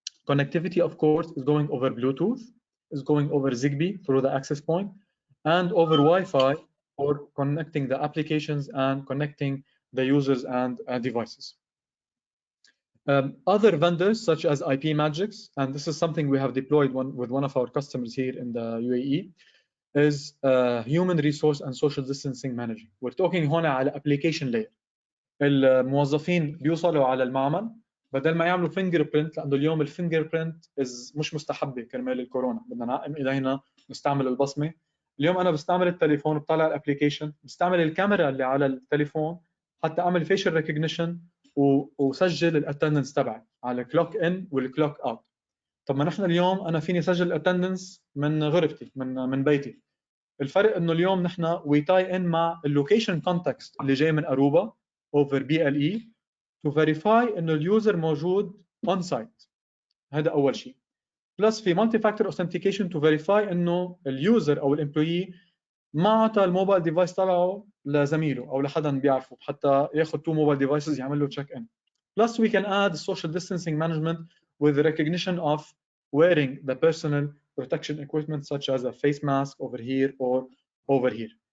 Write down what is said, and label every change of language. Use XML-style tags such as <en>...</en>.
<en>Connectivity, of course, is going over Bluetooth, is going over Zigbee through the access point, and over Wi-Fi for connecting the applications and connecting the users and devices. Other vendors such as IP Magics, and this is something we have deployed with one of our customers here in the UAE, is human resource and social distancing management. We're talking</en> <ar>هنا على</ar> <en>application layer.</en> <ar>الموظفين بيوصلوا على المعمل بدل ما يعملوا فينجر برنت, لانه اليوم الفينجر برنت مش مستحبه كرمال الكورونا, بدنا نعقم ايدينا نستعمل البصمه. اليوم انا بستعمل التليفون, بطلع الابلكيشن, بستعمل الكاميرا اللي على التليفون حتى اعمل فيشل ريكوجنيشن وسجل الاتندنس تبعي على كلوك ان والكلوك اوت. طب ما نحن اليوم انا فيني اسجل الاتندنس من غرفتي من بيتي. الفرق انه اليوم نحن وي تاي ان مع اللوكيشن كونتكست اللي جاي من اروبا</ar> <en>over BLE to verify</en> <ar>انه اليوزر موجود</ar> <en>on site.</en> <ar>هذا اول شيء. بلس في</ar> <en>multi factor authentication to verify</en> <ar>انه اليوزر او الامبلويي ما عطى الموبايل ديفايس تبعه لزميله او لحدا بيعرفه حتى ياخذ</ar> <en>2 mobile devices</en> <ar>يعمل له check in.</ar> <en>Plus we can add social distancing management with the recognition of wearing the personal protection equipment such as a face mask over here or over here.</en>